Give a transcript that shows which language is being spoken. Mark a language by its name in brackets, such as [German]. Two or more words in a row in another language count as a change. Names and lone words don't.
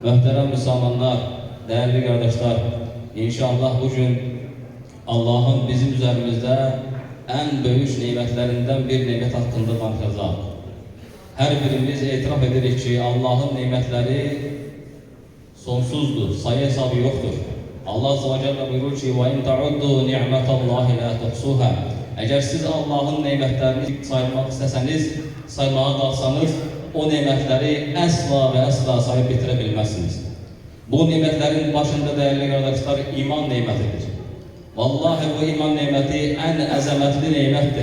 [Azerbaijani] Möhtərəm müsəlmanlar, [Turkish] değerli kardeşler, inşallah bugün Allah'ın bizim üzerimizde en büyük nimetlerinden bir nimet hakkında danışacağız. Her birimiz [Azerbaijani] itiraf edirik [Turkish] ki Allah'ın nimetleri sonsuzdur, sayı hesabı yoktur. Allah Azze ve Celle buyurur ki [Arabic] وَاِنْ تَعُدُّوا نِعْمَةَ اللّٰهِ لَا تُحْصُوهَا. [Turkish] Eğer siz Allah'ın nimetlerini saymak isteseniz, saymaya kalksanız, o nimetleri asla ve asla sayıp bitirebilmezsiniz. Bu nimetlerin başında değerli kardeşler iman nimetidir. Vallahi bu iman nimeti en azametli nimettir.